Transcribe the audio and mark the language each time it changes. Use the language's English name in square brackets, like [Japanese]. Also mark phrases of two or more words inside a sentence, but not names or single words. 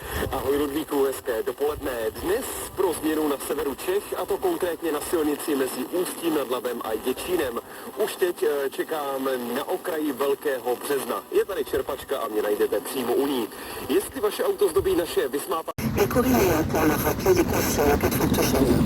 [Czech] Ahoj Ludvíku, hezké dopoledne. Dnes pro změnu na severu Čech, a to konkrétně na silnici mezi Ústím nad Labem a Děčínem. Už teď čekám na okraji Velkého Března. Je tady čerpačka a mě najdete přímo u ní. Jestli vaše auto zdobí naše vysmápa... [French] Les courriers pour leur rappeler des consignes en cas de forte chaleur.